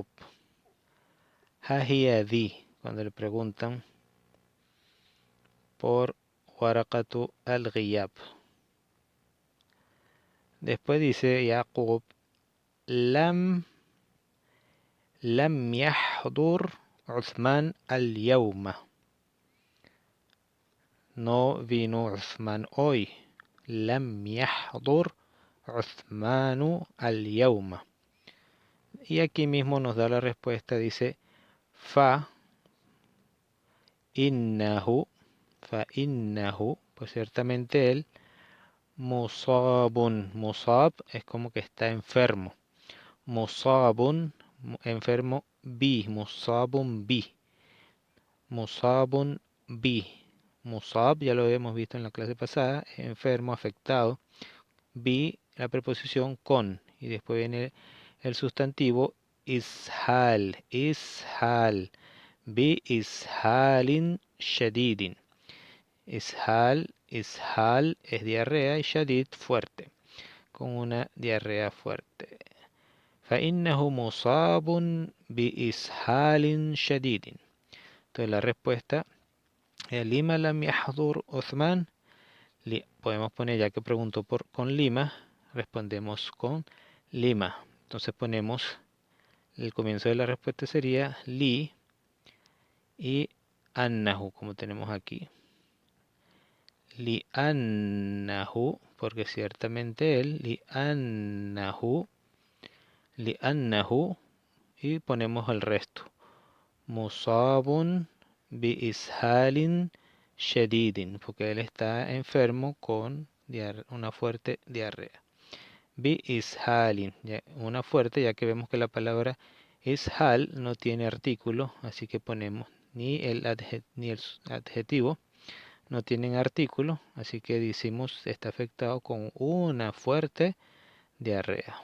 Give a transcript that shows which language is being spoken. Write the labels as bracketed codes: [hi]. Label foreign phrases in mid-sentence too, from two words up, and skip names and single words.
[ar] ها هي ذي, [es] cuando le preguntan por [ar] ورقة الغياب. [es] Después dice Yaqub, [ar] لم يحضر عثمان اليوم. [es] No vino Uthman hoy. [ar] لم يحضر عثمانُ اليومَ. [es] Y aquí mismo nos da la respuesta, dice [ar] فإنه, [es] pues ciertamente él, musabun, musab es como que está enfermo. Musabun, enfermo, [ar] مصابٌ مصابٌ مصاب [es] ya lo habíamos visto en la clase pasada, enfermo, afectado. La preposición con, y después viene el sustantivo ishal, [ar] إسهالٍ شديدٍ. [es] Ishal es diarrea y shadid fuerte, con una diarrea fuerte. [ar] فإنه مصاب بإسهال شديد. [es] Entonces la respuesta es [ar] لِمَ لم يحضر عثمان. [es] Podemos poner, ya que preguntó con Lima, respondemos con Lima. Entonces ponemos, el comienzo de la respuesta sería Li y Annahu, como tenemos aquí. [ar] لأنه, [es] porque ciertamente él, [ar] لأنه, [es] y ponemos el resto. [ar] مصابٌ بإسهالٍ شديدٍ, [es] porque él está enfermo con una fuerte diarrea. [ar] بإسهالٍ, [es] una fuerte, ya que vemos que la palabra ishal no tiene artículo, así que ponemos ni el adjetivo, no tienen artículo, así que decimos está afectado con una fuerte diarrea.